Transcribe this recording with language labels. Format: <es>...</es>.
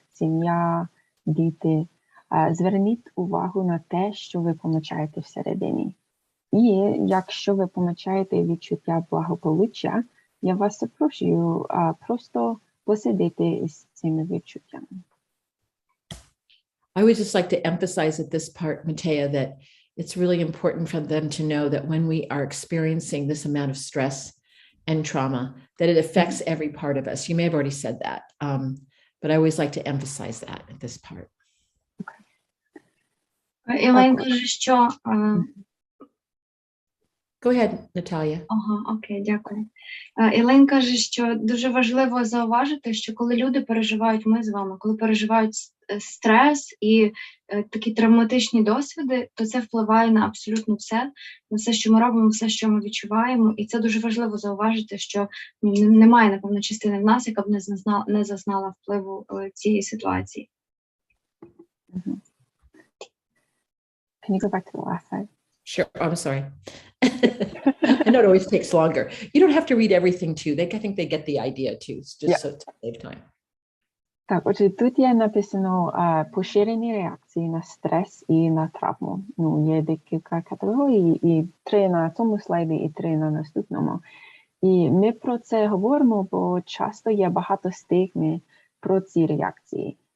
<uk>Сім'я, діти, зверніть увагу на те, що ви помічаєте всередині. І якщо ви помічаєте відчуття благополуччя, я вас запрошую просто посидіти з цими відчуттями.</uk> <en>I would just like to emphasize at this part, Matea, that it's really important for them to know that when we are experiencing this amount of stress and trauma, that it affects every part of us. You may have already said that, but I always like to emphasize that at this part.</en> <uk>Ілейн каже, що...</uk> <en>Go ahead, Natalia.</en> <uk>Ага, окей, дякую. Ілейн каже, що дуже важливо зауважити, що коли люди переживають, ми з вами, коли переживають стрес і такі травматичні досвіди, то це впливає на абсолютно все, на все, що ми робимо, все, що ми відчуваємо. І це дуже важливо зауважити, що немає, напевно, частини в нас, яка б не зазнала впливу цієї ситуації.</uk> <en>Can you go back to the last slide? Sure. I'm sorry. I know it always takes longer. You don't have to read everything too. I think they get the idea too. It's just so to save time.</en> <uk>Так, отже, тут є написано поширені реакції на стрес і на травму. Є декілька категорій, і 3 на цьому слайді, і 3 на наступному. І ми про це говоримо, бо часто є багато стигми про ці реакції.</uk>